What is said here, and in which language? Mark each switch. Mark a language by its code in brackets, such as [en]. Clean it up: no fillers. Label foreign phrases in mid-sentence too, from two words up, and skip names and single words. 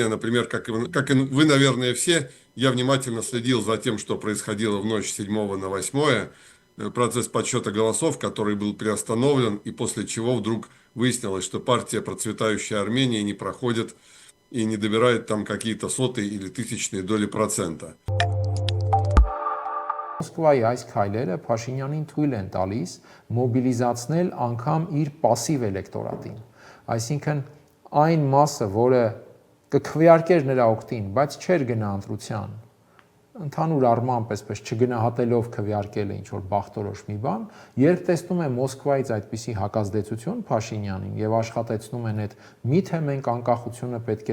[ru] Например, как и вы, наверное, все, я внимательно следил за тем, что происходило в ночь с 7 на 8, процесс подсчета голосов, который был приостановлен, и после чего вдруг выяснилось, что партия «Процветающая Армения» не проходит и не добирает там какие-то сотые или тысячные доли процента. [hy] Մոսկվայի այս քայլերը Փաշինյանին թույլ են տալիս մոբիլիզացնել անգամ իր пассив էլեկտորատին։ Այսինքն այն մասը, որը կքվեարկեր նրա օգտին, բայց չէր գնա ընտրության, ընդհանուր առմամբ այսպես չգնահատելով քվեարկել է ինչ որ բախտորոշ մի բան, երբ տեսնում է Մոսկվայից այդպիսի հակազդեցություն Փաշինյանին եւ աշխատեցնում են այդ միթե մենք անկախությունը պետք